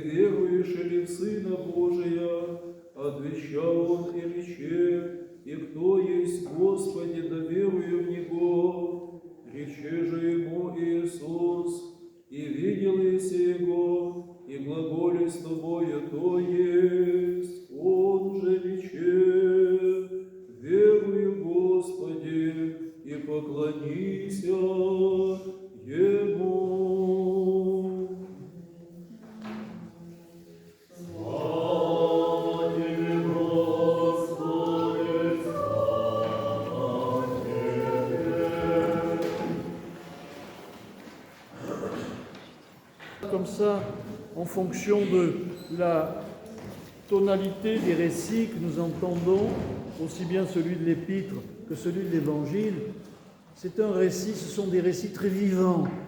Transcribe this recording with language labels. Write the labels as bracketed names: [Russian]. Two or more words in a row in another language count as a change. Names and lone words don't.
[Church Slavic] веруешь ли в Сына Божия, отвечал он и рече, и кто есть Господи, да верую в Него, рече же ему Иисус, и видел еси его, и глаголи с тобою то есть, он же рече, верую Господи, и поклонися Ему. [Russian] Слава Тебе, Господи, слава Тебе. [French] Comme ça, en fonction de la tonalité des récits que nous entendons, aussi bien celui de l'Épître que celui de l'Évangile, c'est un récit, ce sont des récits très vivants,